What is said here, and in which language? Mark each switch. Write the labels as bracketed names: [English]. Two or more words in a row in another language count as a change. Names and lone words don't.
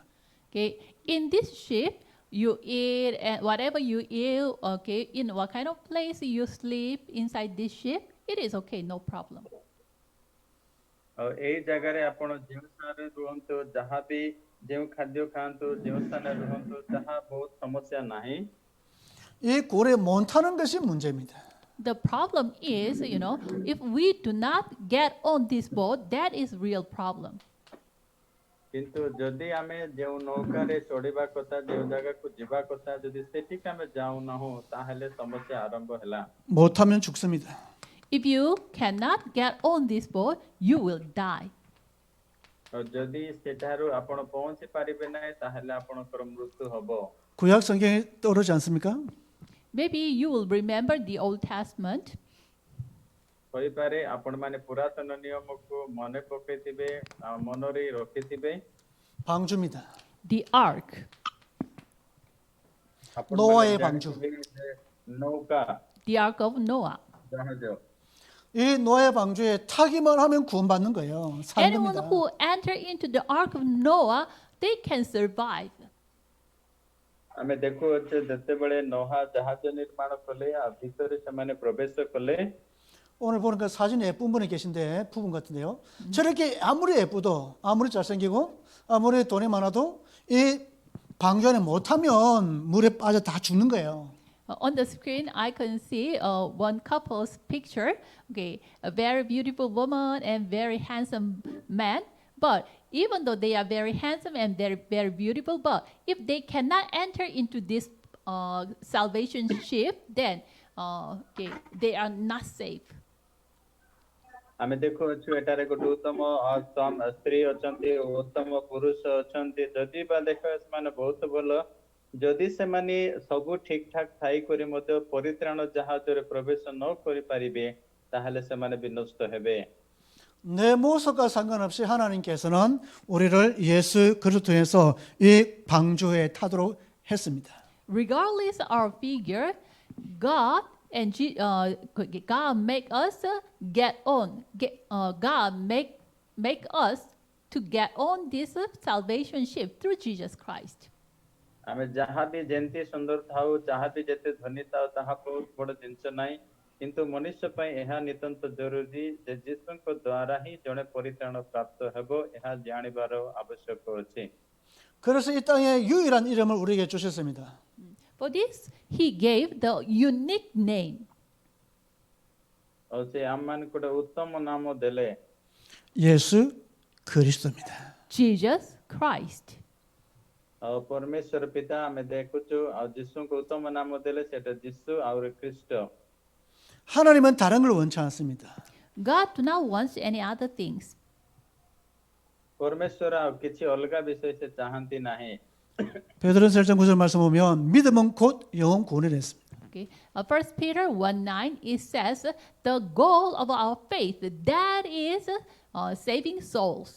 [English] Okay, in this ship, you eat and whatever you eat. Okay, in what kind of place you sleep inside this ship, it is okay, no problem. [Odia] ଏଇ ଜାଗାରେ ଆପଣ ଯେଉଁ ସ୍ଥାନରେ ରୁହନ୍ତୁ ଯାହା ବି ଯେଉଁ ଖାଦ୍ୟ ଖାଆନ୍ତୁ ଯେଉଁ ସ୍ଥାନରେ ରୁହନ୍ତୁ ତାହା ବହୁତ ସମସ୍ୟା ନାହିଁ [Korean] 이 고래 못 타는 것이 문제입니다. [English] The problem is, if we do not get on this boat, that is real problem. [Odia] କିନ୍ତୁ ଯଦି ଆମେ ଯେଉଁ ନୌକାରେ ଚଢିବା କଥା ଯେଉଁ ଜାଗାକୁ ଯିବା କଥା ଯଦି ସେଠିକି ଆମେ ଯାଉନାହୁଁ ତାହେଲେ ସମସ୍ୟା ଆରମ୍ଭ ହେଲା [Korean] 못 타면 죽습니다. [English] If you cannot get on this boat, you will die. [Odia] ଆଉ ଯଦି ସେଠାରୁ ଆପଣ ପହଞ୍ଚି ପାରିବେ ନାହିଁ ତାହେଲେ ଆପଣଙ୍କର ମୃତ୍ୟୁ ହବ [Korean] 구약 성경에 떠오르지 않습니까? [English] Maybe you will remember the Old Testament. [Odia] ହୋଇପାରେ ଆପଣମାନେ ପୁରାତନ ନିୟମକୁ ମନେ ପକେଇଥିବେ ଆଉ ମନରେ ରଖିଥିବେ [Korean] 방주입니다. [English] The ark. [Odia] ଆପଣମାନେ [Korean] 노아의 방주. [Odia] ଜାଣିଥିବେ ଯେ ନୌକା [English] The ark of Noah. [Odia] ଜାହାଜ [Korean] 이 노아의 방주에 타기만 하면 구원받는 거예요. 사는 [English] Anyone [Korean] 겁니다. [English] who enter into the ark of Noah, they can survive. [Odia] ଆମେ ଦେଖୁଅଛେ ଯେତେବେଳେ ନୋହା ଜାହାଜ ନିର୍ମାଣ କଲେ ଆଉ ଭିତରେ ସେମାନେ ପ୍ରବେଶ କଲେ [Korean] 오늘 보니까 사진 예쁜 분이 계신데 부분 같은데요. 저렇게 아무리 예쁘도 아무리 잘생기고 아무리 돈이 많아도 이 방주 안에 못하면 물에 빠져 다 죽는 거예요. [English] On the screen, I can see one couple's picture. Okay, a very beautiful woman and very handsome man. But even though they are very handsome and very beautiful, but if they cannot enter into this salvation ship, then they are not safe. [Odia] ଆମେ ଦେଖୁଅଛୁ ଏଠାରେ ଗୋଟେ ଉତ୍ତମ ସ୍ତ୍ରୀ ଅଛନ୍ତି ଉତ୍ତମ ପୁରୁଷ ଅଛନ୍ତି ଯଦି ବା ଦେଖ ସେମାନେ ବହୁତ ଭଲ ଯଦି ସେମାନେ ସବୁ ଠିକ ଠାକ ଥାଇକରି ମଧ୍ୟ ପରିତ୍ରାଣ ଜାହାଜରେ ପ୍ରବେଶ ନ କରିପାରିବେ ତାହେଲେ ସେମାନେ ବିନଷ୍ଟ ହେବେ [Korean] 내 모습과 상관없이 하나님께서는 우리를 예수 그리스도에서 이 방주에 타도록 했습니다. [English] Regardless of our figure, God make us get on. God make us to get on this salvation ship through Jesus Christ. [Odia] ଆମେ ଯାହା ବି ଯେମିତି ସୁନ୍ଦର ଥାଉ ଯାହା ବି ଯେତେ ଧନୀ ଥାଉ ତାହା ବହୁତ ବଡ଼ ଜିନିଷ ନାହିଁ କିନ୍ତୁ ମନୁଷ୍ୟ ପାଇଁ ଏହା ନିତାନ୍ତ ଜରୁରୀ ଯେ ଯୀଶୁଙ୍କ ଦ୍ୱାରା ହିଁ ଜଣେ ପରିତ୍ରାଣ ପ୍ରାପ୍ତ ହେବ ଏହା ଜାଣିବାର ଆବଶ୍ୟକ ଅଛି [Korean] 그래서 이 땅에 유일한 이름을 우리에게 주셨습니다. [English] For this, He gave the unique name. [Odia] ଆଉ ସେ ଆମମାନଙ୍କୁ ଗୋଟେ ଉତ୍ତମ ନାମ ଦେଲେ [Korean] 예수 그리스도입니다. [English] Jesus Christ. [Odia] ଆଉ ପରମେଶ୍ୱର ପିତା ଆମେ ଦେଖୁଛୁ ଆଉ ଯୀଶୁଙ୍କୁ ଉତ୍ତମ ନାମ ଦେଲେ ସେଟା ଯୀଶୁ ଆଉ ଖ୍ରୀଷ୍ଟ [Korean] 하나님은 다른 걸 원치 않습니다. [English] God do not want any other things. [Odia] ପରମେଶ୍ୱର ଆଉ କିଛି ଅଲଗା ବିଷୟ ସେ ଚାହାନ୍ତି ନାହିଁ [Korean] 베드로전서 1장 9절 말씀 보면 믿음은 곧 영혼 구원이라 했습니다. [English] Okay. 1 Peter 1:9 it says the goal of our faith that is saving souls.